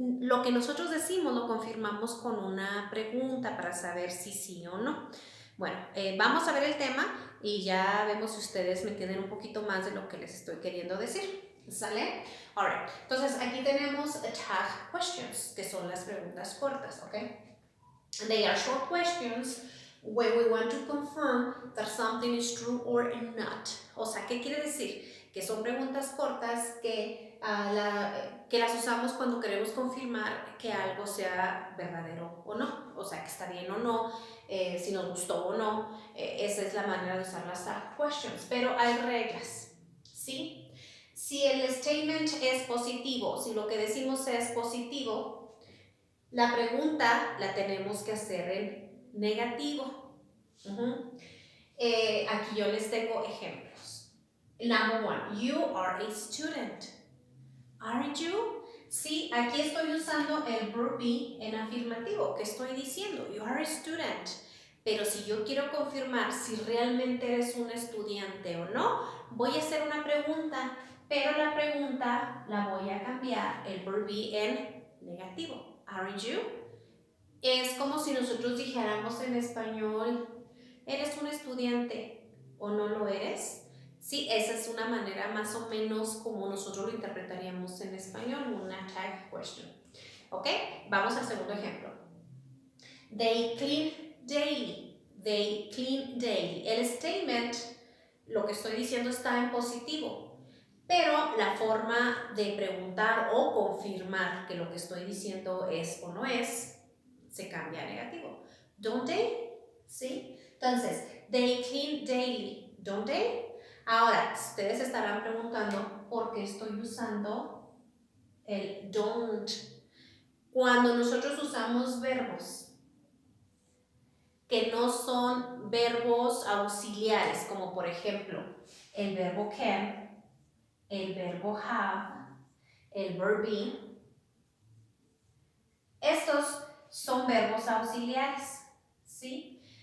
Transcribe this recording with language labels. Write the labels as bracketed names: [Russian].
[Spanish] Lo que nosotros decimos lo confirmamos con una pregunta para saber si sí o no. Bueno, vamos a ver el tema y ya vemos si ustedes me entienden un poquito más de lo que les estoy queriendo decir. ¿Sale? Alright. Entonces aquí tenemos tag questions, que son las preguntas cortas, ¿ok? [English] They are short questions when we want to confirm that something is true or not. [Spanish] O sea, ¿qué quiere decir? Que son preguntas cortas que las usamos cuando queremos confirmar que algo sea verdadero o no. O sea, que está bien o no, si nos gustó o no. Esa es la manera de usar las questions. Pero hay reglas, ¿sí? Si el statement es positivo, si lo que decimos es positivo, la pregunta la tenemos que hacer en negativo. Aquí yo les tengo ejemplos. [English] Number one, you are a student. Aren't you? [Spanish] Sí, aquí estoy usando el verb be en afirmativo. ¿Qué estoy diciendo? [English] You are a student. [Spanish] Pero si yo quiero confirmar si realmente eres un estudiante o no, voy a hacer una pregunta, pero la pregunta la voy a cambiar el verb be en negativo. [English] Aren't you? [Spanish] Es como si nosotros dijéramos en español, ¿eres un estudiante o no lo eres? Sí, esa es una manera más o menos como nosotros lo interpretaríamos en español, una tag question. ¿Ok? Vamos al segundo ejemplo. [English] They clean daily. They clean daily. [Spanish] El statement, lo que estoy diciendo está en positivo, pero la forma de preguntar o confirmar que lo que estoy diciendo es o no es, se cambia a negativo. [English] Don't they? ¿Sí? Entonces, they clean daily. Don't they? [Spanish] Ahora, ustedes estarán preguntando por qué estoy usando el don't. Cuando nosotros usamos verbos que no son verbos auxiliares, como por ejemplo el verbo can, el verbo have, el verb be, estos son verbos auxiliares, ¿sí?